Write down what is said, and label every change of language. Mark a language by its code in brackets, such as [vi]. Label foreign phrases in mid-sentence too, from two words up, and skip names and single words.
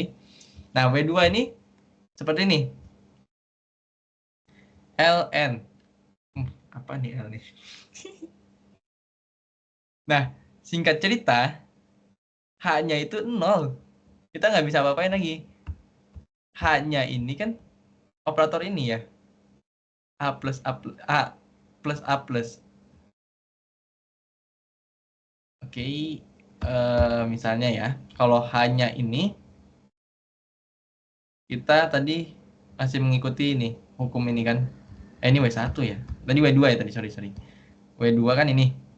[id] Nah, W2 ini seperti ini. Ln. Apa nih L nih? Nah, singkat cerita, H-nya itu 0. Kita nggak bisa apa-apain lagi. H-nya ini kan operator ini ya. A plus A plus A plus A plus. Oke, misalnya ya, kalau H-nya ini, kita tadi masih mengikuti ini, hukum ini kan. Ini W1 ya. Tadi W2 ya tadi, sorry. W2 kan ini.